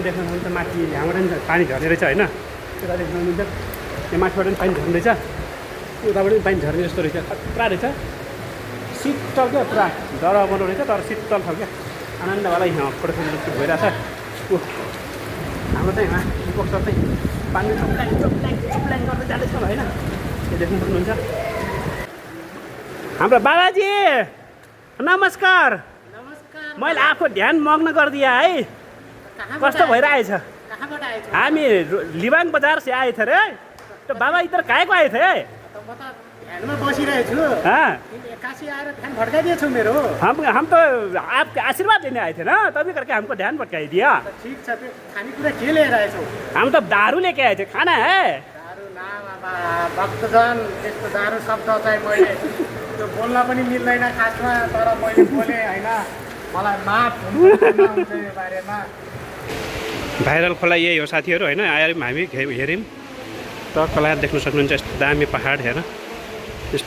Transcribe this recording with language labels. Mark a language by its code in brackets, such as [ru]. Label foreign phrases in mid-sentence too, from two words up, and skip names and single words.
[ne] देख्नुहुन्छ माथि यहाँबाट पनि पानी झर्ने रहेछ होइन उता देख्नुहुन्छ त्यो माथिबाट पनि पानी झर्ने रहेछ उताबाट पनि पानी झर्ने जस्तो रहेछ पुरा रहेछ शीतल क्या पुरा डर बनाउ रहेछ तर शीतल छ क्या आनन्द वाला यहाँ [en] photo shoot [ne] भइरहेछ हाम्रो चाहिँ यहाँ उपस्तर चाहिँ पानी चुप्ल्याङ गर्दै जाँदैछ होइन त्यो देख्नु सक्नुहुन्छ हाम्रो बाबाजी नमस्कार मैले आफू ध्यान मग्न गरिदिएँ है कस्तो भइरहेछ हामी लिबाङ बजार [hi] से आए थे रे तो बाबा इधर काय को आए थे [ne] ध्यानमा बसिरहेको छु एक्कासी आएर ध्यान भड्काइदिएछु मेरो [hi] हम तो आपके आशीर्वाद लेने आए थे ना तभी करके हमको ध्यान भटकाई दिया [ne] ठिक छ त्यो खानेकुरा के लिएर आएछौ [hi] हम तो दारू लेके आए थे खाना है [ne] दारू ना बाबा भक्तजन त्यस्तो दारू शब्द चाहिँ मैले त्यो बोल्न पनि मिल्दैन खासमा तर मैले बोलेँ होइन मलाई माफ हुन्छ यो बारेमा भाइरल खोला यही हो साथीहरू होइन आएर हामी हेऱ्यौँ त खोला देख्न सक्नुहुन्छ यस्तो दामी पहाड हेर यस्तो